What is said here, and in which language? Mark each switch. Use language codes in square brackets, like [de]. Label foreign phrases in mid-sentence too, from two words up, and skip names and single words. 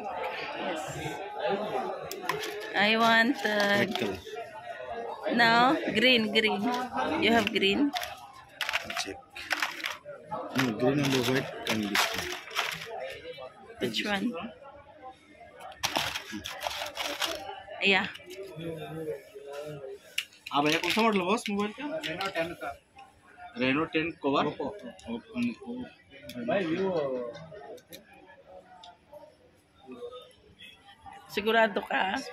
[en] Yes. I want White color. no green. You have green. Check. No, green and the white and this one. Which one? Yeah. [hi] आप भैया कौन सा मॉडल है बॉस मोबाइल का? Reno 10 cover. भाई वो [tl] Sigurado ka?